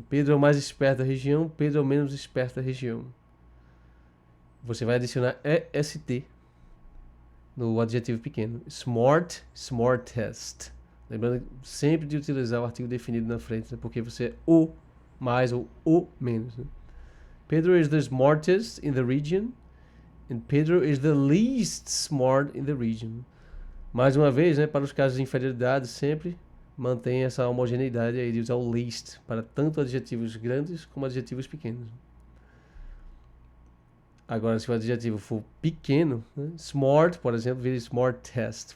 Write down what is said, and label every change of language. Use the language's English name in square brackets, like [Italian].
[Portuguese] Pedro é o mais esperto da região, Pedro é o menos esperto da região. Você vai adicionar EST no adjetivo pequeno. Smart, smartest. Lembrando sempre de utilizar o artigo definido na frente, né? Porque você é o mais ou o menos. Né? [English] Pedro is the smartest in the region and Pedro is the least smart in the region. [Portuguese] Mais uma vez, né, para os casos de inferioridade, sempre mantém essa homogeneidade aí de usar o least para tanto adjetivos grandes como adjetivos pequenos. Agora, se o adjetivo for pequeno, né, smart, por exemplo, vira smartest.